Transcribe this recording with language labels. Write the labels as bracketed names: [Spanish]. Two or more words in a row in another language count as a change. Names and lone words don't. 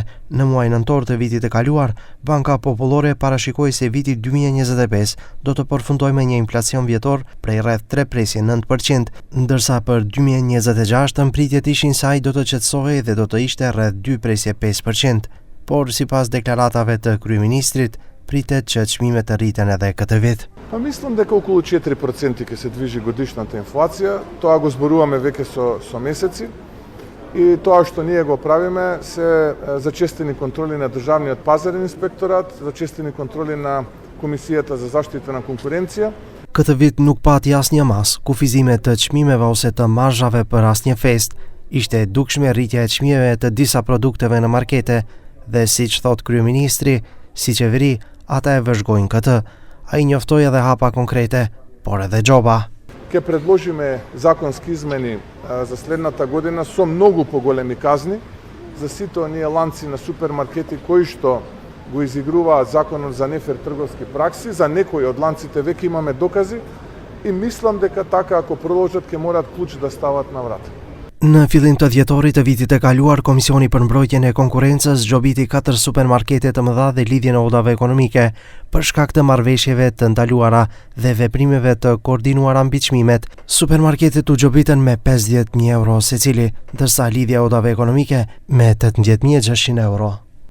[Albanian] Në muajin nëntor të vitit të kaluar, Banka Popullore parashikoi se viti 2025 do të përfundojë me një inflacion vjetor prej rreth 3.9%, ndërsa për 2026 mbritjet ishin se ai do të qetësohej dhe do të ishte rreth 2.5%. Por sipas deklaratave të kryeministrit, pritet që çmimet të rriten edhe këtë vit. [Macedonian] Па мислим дека околу 4% ќе се движи годишната инфлација. Тоа го зборуваме веќе со месеци. И тоа што ние го правиме се зачестени контроли на Државниот пазарен инспекторат, зачестени контроли на Комисијата за заштита на конкуренција. [Albanian] Këtë vit nuk pati asnjë mas, kufizime të çmimeve ose të marzhave për asnjë fest. Ishte e dukshme rritja e çmimeve të disa produkteve në markete dhe siç thot kryeministri, si qeveri, ata e vëzhgojnë këtë. Ai njoftoi edhe hapa konkrete, por edhe xhoba. [Macedonian] Ќе предложиме законски измени за следната година со многу поголеми казни за сите оние ланци на супермаркети кои што го изигруваат законот за нефер трговски пракси. За некои од ланците веќе имаме докази и мислам дека така ако продолжат ќе морат клуч да стават на врат. [Albanian] Në fillim të dhjetorit të vitit të kaluar, Komisioni për Mbrojtjen e Konkurrencës zgjobiti 4 supermarkete të mëdha dhe lidhjen e udhave ekonomike për shkak të marrëveshjeve të ndaluara dhe veprimeve të koordinuara mbi çmimet. Supermarketet u gjobitën me 50.000 euro secili, ndërsa lidhja e udhave ekonomike me 18.600 euro.